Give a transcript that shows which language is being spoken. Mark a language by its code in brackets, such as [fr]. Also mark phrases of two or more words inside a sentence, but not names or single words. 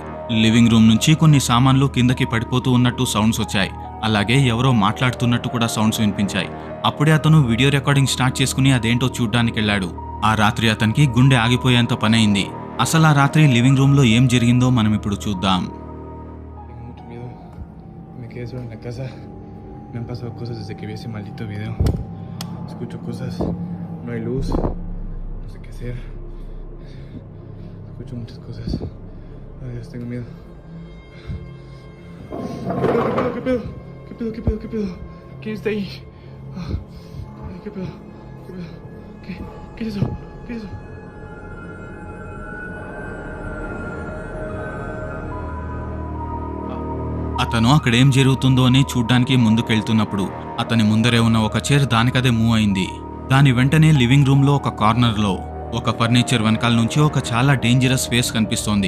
[en] living room [te] నుంచి కొన్ని సామాన్లు కిందకి పడిపోతూ ఉన్నట్టు సౌండ్స్ వచ్చాయి. అలాగే ఎవరో మాట్లాడుతున్నట్టు కూడా సౌండ్స్ వినిపించాయి. అప్పుడే అతను [en] video recording start [te] చేసుకుని అదేంటో చూడ్డానికి వెళ్ళాడు. ఆ రాత్రి అతనికి గుండె ఆగిపోయేంత పని అయింది. అసలు ఆ రాత్రి [en] living room [te] లో ఏం జరిగిందో మనం ఇప్పుడు చూద్దాం. [es] Solo en la casa me han pasado cosas desde que vi ese maldito video. Escucho cosas, no hay luz, no sé qué hacer. Escucho muchas cosas. Ay Dios, tengo miedo. ¿Qué pedo? ¿Qué pedo? ¿Qué pedo? ¿Qué pedo? ¿Quién está ahí? Ay, ¿qué pedo? ¿Qué pedo? ¿Qué es eso? ¿Qué es eso? [te] అతను అక్కడేం జరుగుతుందో అని చూడ్డానికి ముందుకెళ్తున్నప్పుడు అతని ముందరే ఉన్న ఒక చైర్ దానికదే మూవ్ అయింది. దాని వెంటనే [en] living room [te] లో ఒక కార్నర్ లో ఒక ఫర్నిచర్ వెనకాల నుంచి ఒక చాలా [en] dangerous face [te] కనిపిస్తోంది.